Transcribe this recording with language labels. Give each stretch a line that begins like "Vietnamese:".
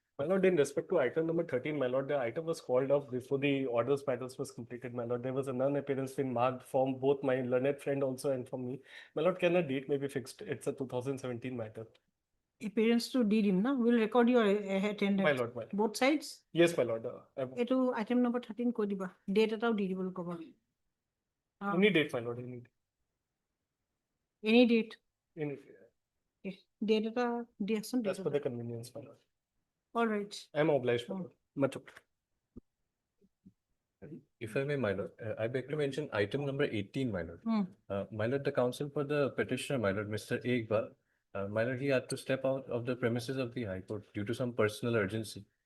English: My lord, in respect to item number 13, my lord, the item was called off before the orders matters was completed, my lord. There was a non-appearance been marked from both my learned friend also and from me. My lord, can a date may be fixed? It's a 2017 matter. appearance to deed him, no? We'll record your attendance. My lord, my lord. Both sides? Yes, my lord.
Assamese: এইটো item number 13 কৈ দিবা date এটাও দি দিবলৈ ক'বা
English: Any date, my lord, any date. any date Any,
Assamese: date এটা দিয়াচোন
English: as per the convenience, my lord. all right I am obliged, my lord. Much obliged. If I may, my lord, I beg to mention item number 18, my lord. My lord, the counsel for the petitioner, my lord, Mr. Iqbal, my lord, he had to step out of the premises of the High Court due to some personal urgency.